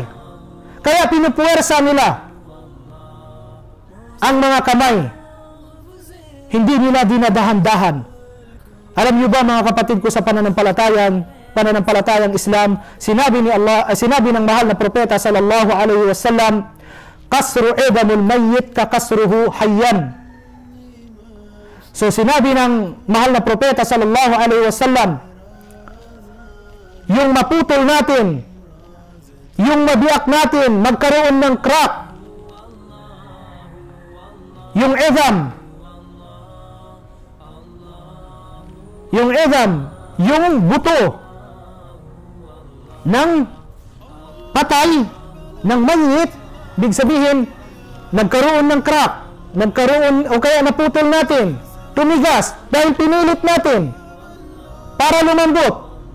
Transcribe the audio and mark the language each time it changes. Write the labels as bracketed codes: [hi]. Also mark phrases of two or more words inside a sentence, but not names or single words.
[tl] Kaya pinupuwersa nila ang mga kamay. Hindi nila dinadahan-dahan. Alam niyo ba mga kapatid ko sa pananampalatayang Islam, sinabi ng mahal na propeta [ar] صلى الله عليه وسلم, كسر عظم الميت ككسره حيا. [tl] So sinabi ng mahal na propeta [ar] صلى الله عليه وسلم, [tl] yung maputol natin, yung mabiyak natin, magkaroon ng crack, yung yung buto ng patay, ng mayit, big sabihin, nagkaroon ng crack, o kaya naputol natin, tumigas, dahil pinilit natin para lumambot.